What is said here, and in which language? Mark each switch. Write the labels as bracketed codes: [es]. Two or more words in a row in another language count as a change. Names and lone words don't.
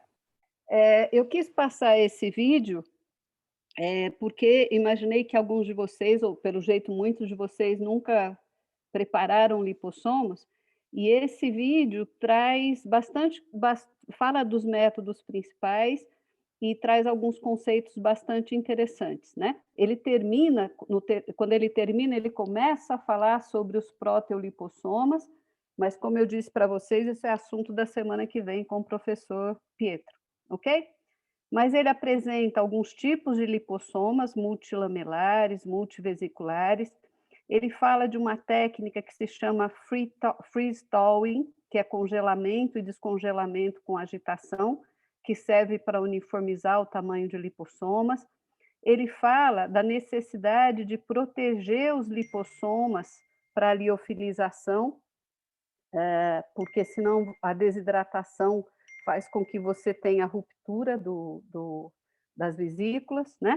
[pt] Eu quis passar esse vídeo porque imaginei que alguns de vocês, ou pelo jeito muitos de vocês, nunca prepararam lipossomos, e esse vídeo traz fala dos métodos principais e traz alguns conceitos bastante interessantes, né? Ele termina, quando ele termina, ele começa a falar sobre os proteolipossomas, mas como eu disse para vocês, esse é assunto da semana que vem com o professor Pietro, ok? Mas ele apresenta alguns tipos de lipossomas multilamelares, multivesiculares. Ele fala de uma técnica que se chama [en] freeze thawing, [pt] que é congelamento e descongelamento com agitação, que serve para uniformizar o tamanho de lipossomas. Ele fala da necessidade de proteger os lipossomas para a liofilização, porque senão a desidratação faz com que você tenha ruptura das vesículas, né?